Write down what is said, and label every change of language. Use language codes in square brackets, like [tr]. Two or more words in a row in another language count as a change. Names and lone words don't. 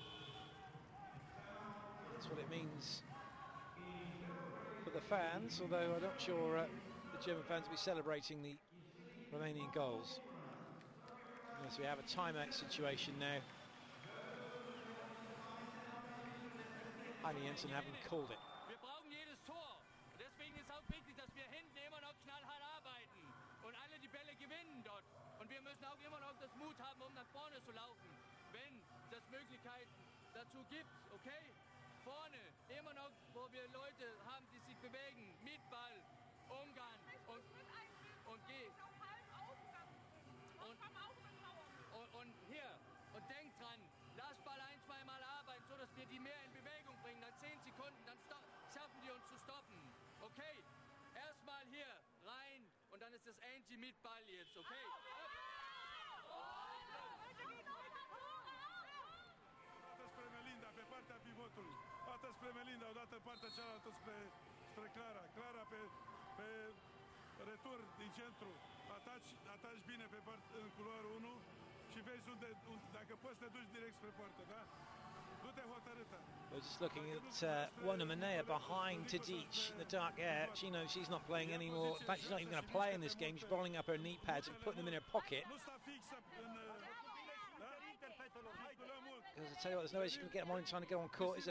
[en] That's what it means for the fans, although I'm not sure the German fans will be celebrating the Romanian goals. As we have a timeout situation now. Annie Jensen haven't called it. [de] Wir brauchen jedes Tor. Deswegen ist auch wichtig, dass wir hinten immer noch knallhart arbeiten und alle die Bälle gewinnen dort. Und wir müssen auch immer noch das Mut haben, um nach vorne zu laufen, wenn das Möglichkeiten dazu gibt, okay? Vorne, immer noch, wo wir Leute haben, die sich bewegen, mit Ball, Umgang und geh. Und hier, und denkt dran, lass Ball 1-2 Mal arbeiten, so dass wir die mehr in Bewegung bringen, dann 10 Sekunden, dann schaffen die uns zu stoppen, okay? Erstmal hier, rein, und dann ist das Angie mit Ball jetzt, okay? [ro] Spre Melinda, pe partea pivotului. Dată spre Melinda, odată partea cealaltă spre Clara. Clara pe retur din centru. Ataci bine în culoarul 1 și vezi unde, dacă poți te duci direct spre poartă, da? Du-te hotărâtă. [en] We're just looking at Wona Manea behind Tadic in the dark air. She knows she's not playing anymore. In fact, she's not even going to play in this game. She's rolling up her knee pads and putting them in her pocket. Because I tell you what, there's no way she's going to get them on in time to get on court, is there?